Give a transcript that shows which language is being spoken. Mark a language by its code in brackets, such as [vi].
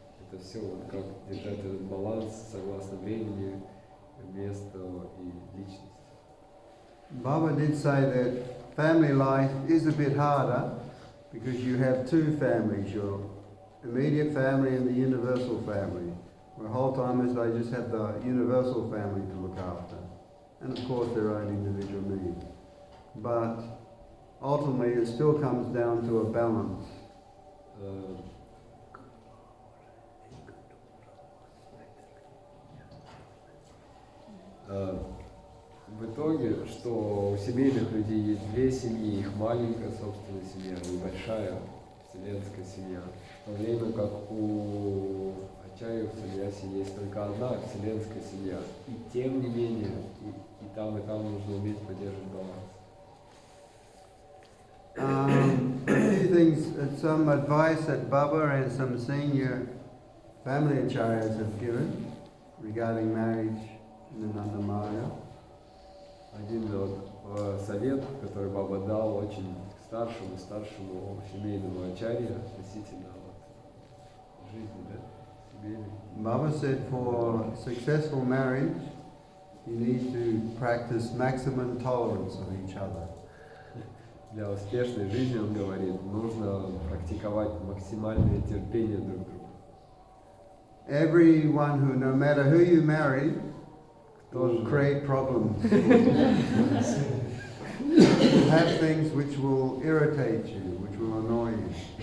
[ru] Это все вот как держать этот баланс согласно времени, месту и личности. [en] Baba did say that family life is a bit harder because you have two families, your immediate family and the universal family. Where whole-timers, they just have the universal family to look after. And of course their own individual needs. But ultimately it still comes down to a balance. [ru] В итоге, что у семейных людей есть две семьи, их маленькая собственная семья, небольшая вселенская семья, в то время как у ачарьев саньяси есть только одна вселенская семья. И тем не менее, и там нужно уметь поддерживать баланс. [en] A few things, some advice that Baba and some senior family acharyas have given regarding marriage in the Nanda Marga. [ru] Один вот совет, который Баба дал очень старшему семейному ачарье относительно вот жизни, да, семейной. [en] Baba said for successful marriage, you need to practice maximum tolerance of each other. [ru] Для успешной жизни, он говорит, нужно практиковать максимальное терпение друг к другу. [en] Everyone who, no matter who you marry, will create problems. Will have things which will irritate you, which will annoy you.